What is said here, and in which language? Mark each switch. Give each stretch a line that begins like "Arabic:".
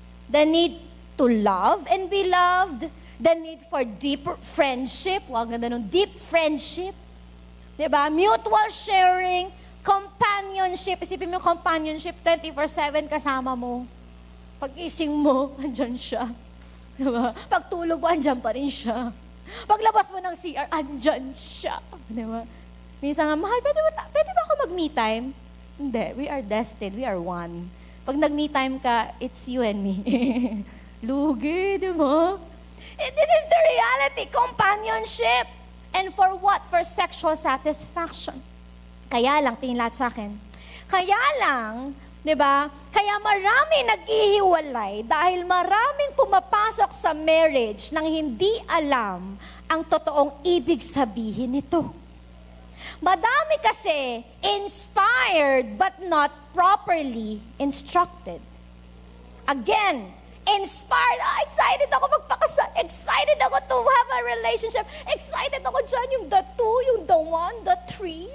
English: The need to love and be loved, the need for deeper friendship,
Filipino: wag ganda nung
English: deep friendship, diba? Mutual sharing, companionship.
Filipino: Isipin mo companionship, 24/7 kasama mo. Pag-ising mo, andyan siya. Diba? Pagtulog mo, andyan pa rin siya. Paglabas mo ng CR, andyan siya. Diba? Minsan nga, mahal, pwede ba ako mag-me time? Hindi,
English: we are destined, we are one.
Filipino: Pag nag-me time ka,
English: it's you and me.
Filipino: Lugi, diba?
English: This is the reality, companionship. And for what? For sexual satisfaction.
Filipino: Kaya lang, tingin lahat sa akin. Kaya lang, diba? Kaya marami naghihiwalay dahil maraming pumapasok sa marriage nang hindi alam ang totoong ibig sabihin nito. Madami kasi
English: inspired but not properly instructed.
Filipino: Again, inspired. Excited ako magpakasal. Excited ako
English: to have a relationship.
Filipino: Excited ako dyan, yung the two, yung the one, the three.